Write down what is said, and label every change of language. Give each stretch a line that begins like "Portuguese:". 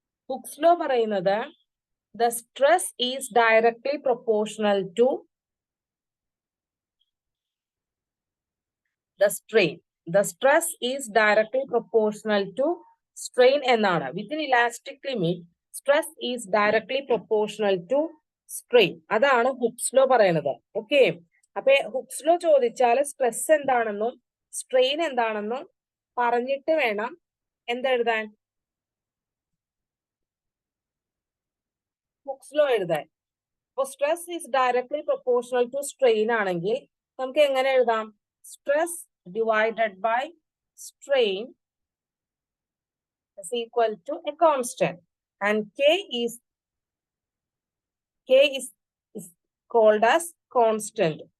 English: Hooke's law പറയുന്നത് the stress is directly proportional to the strain. The stress is directly proportional to strain എന്നാണ്. Within elastic limit, stress is directly proportional to strain.
Malayalam: അതാണ് hooks law പറയുന്നത്. Okay, അപ്പൊ hooks law ചോദിച്ചാൽ stress എന്താണെന്നും strain എന്താണെന്നും പറഞ്ഞിട്ട് വേണം എന്തെഴുതാൻ, hooks law എഴുതാൻ.
English: അപ്പൊ stress is directly proportional to strain
Malayalam: ആണെങ്കിൽ നമുക്ക് എങ്ങനെ എഴുതാം?
English: Stress divided by strain is equal to a constant, and k is called as constant.